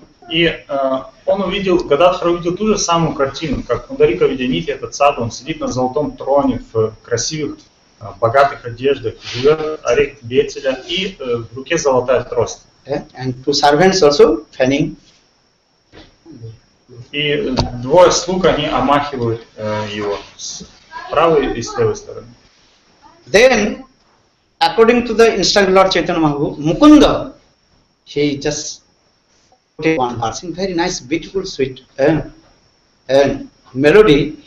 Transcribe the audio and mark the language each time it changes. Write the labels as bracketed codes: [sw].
[ru] И Гададхар увидел ту же самую картину, как Пундарика Видянидхи, этот саду, он сидит на золотом троне в красивых, богатых одеждах, живет орех бетеля и в руке золотая трость. [en] And two servants also fanning. [ru] И двое слуг, они омахивают его с правой и с левой стороны. [en] Then, according to the instruction of Lord Chaitanya Mahaprabhu, Mukunda, he just put one verse in very nice, beautiful, sweet and melody.